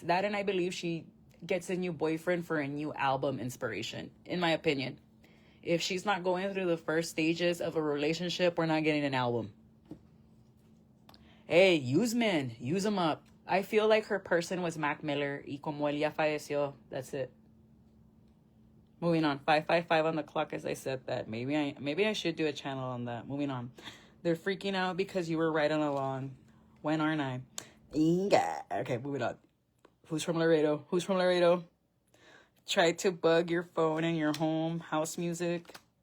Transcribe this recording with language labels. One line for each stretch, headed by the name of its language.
English: That, and I believe she gets a new boyfriend for a new album inspiration, in my opinion. If she's not going through the first stages of a relationship, we're not getting an album. Hey, use men. Use them up. I feel like her person was Mac Miller.
Spanish: Y como él ya falleció,
English: that's it. Moving on. 555 on the clock as I said that. Maybe I should do a channel on that. Moving on. They're freaking out because you were riding along. When aren't I? Okay, moving on. Who's from Laredo? Who's from Laredo? Try to bug your phone and your home. House music.